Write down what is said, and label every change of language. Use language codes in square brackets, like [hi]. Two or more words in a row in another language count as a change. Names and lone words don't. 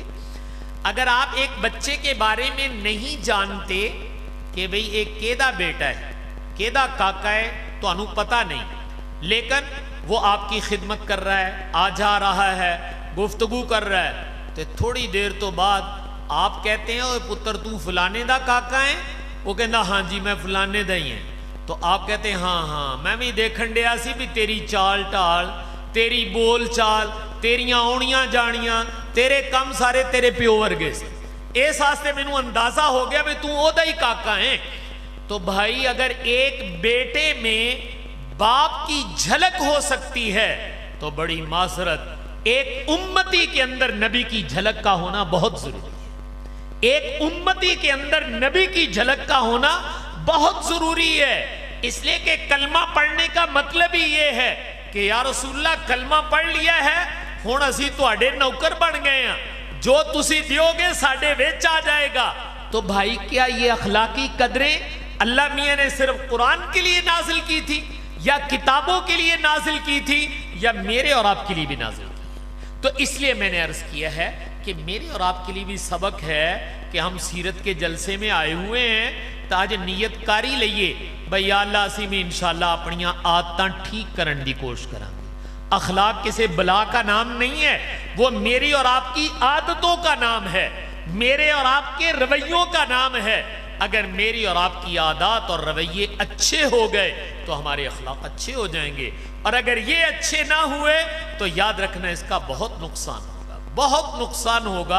[ur] اگر آپ ایک بچے کے بارے میں نہیں جانتے کہ بھئی ایک کیدا بیٹا ہے، کیدا کاکا ہے، تو انہوں پتہ نہیں، لیکن وہ آپ کی خدمت کر رہا ہے، آ جا رہا ہے، گفتگو کر رہا ہے، تو تھوڑی دیر تو بعد آپ کہتے ہیں [pa] اوہ پتر تو فلانے دا کاکا ہے، وہ کہنا ہاں جی میں فلانے دا ہی ہیں، تو آپ کہتے ہیں ہاں ہاں میں بھی دیکھن ڈیا سی بھی تیری چال ٹال، تیری بول چال، تیریاں اونیاں جانیاں، تیرے کم سارے تیرے پیو ورگے سے، اس واسطے مینوں اندازہ ہو گیا بھی تو او دا ہی کاکا ہیں۔ [ur] تو بھائی اگر ایک بیٹے میں باپ کی جھلک ہو سکتی ہے تو بڑی معذرت ایک امتی کے اندر نبی کی جھلک کا ہونا بہت ضروری ہے، ایک امتی کے اندر نبی کی جھلک کا ہونا بہت ضروری ہے۔ اس لیے کہ کلمہ پڑھنے کا مطلب ہی یہ ہے کہ [ar] یا رسول اللہ [ur] کلمہ پڑھ لیا ہے [pa] ہن اسی تواڈے نوکر بن گئے ہیں، جو تسی دیو گے ساڈے وچ آ جائے گا۔ [ur] تو بھائی کیا یہ اخلاقی قدریں اللہ میاں نے صرف قرآن کے لیے نازل کی تھی یا کتابوں کے لیے نازل کی تھی یا میرے اور آپ کے لیے بھی نازل کی؟ تو اس لیے میں نے عرض کیا ہے کہ میرے اور آپ کے لیے بھی سبق ہے کہ ہم سیرت کے جلسے میں آئے ہوئے ہیں تاج نیت کاری لئیے بھئی یا اللہ [pa] اسی میں انشاءاللہ اپنیاں عادتاں ٹھیک کرن دی کوشش کریں گے۔ [ur] اخلاق کسی بلا کا نام نہیں ہے، وہ میری اور آپ کی عادتوں کا نام ہے، میرے اور آپ کے رویوں کا نام ہے۔ اگر میری اور آپ کی عادات اور رویے اچھے ہو گئے تو ہمارے اخلاق اچھے ہو جائیں گے، اور اگر یہ اچھے نہ ہوئے تو یاد رکھنا اس کا بہت نقصان ہوگا، بہت نقصان ہوگا۔